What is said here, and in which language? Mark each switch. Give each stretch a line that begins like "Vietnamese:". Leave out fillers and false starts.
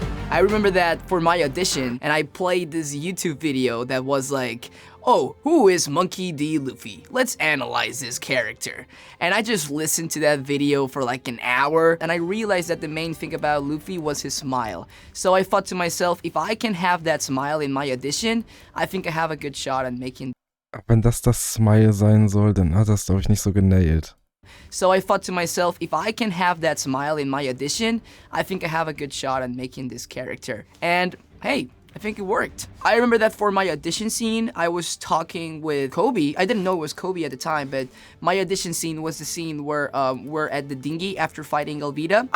English: I remember that for my audition, and I played this YouTube video that was like, oh, who is Monkey D. Luffy? Let's analyze this character. And I just listened to that video for like an hour, and I realized that the main thing about Luffy was his smile. So I thought to myself, if I can have that smile in my audition, I think I have a good shot at making.
German: Wenn das Smile sein soll, dann hat das, glaube ich, nicht so genailt.
English: So I thought to myself, if I can have that smile in my audition, I think I have a good shot at making this character. And hey, I think it worked. I remember that for my audition scene, I was talking with Kobe. I didn't know it was Kobe at the time, but my audition scene was the scene where we're at the dinghy after fighting Elvita.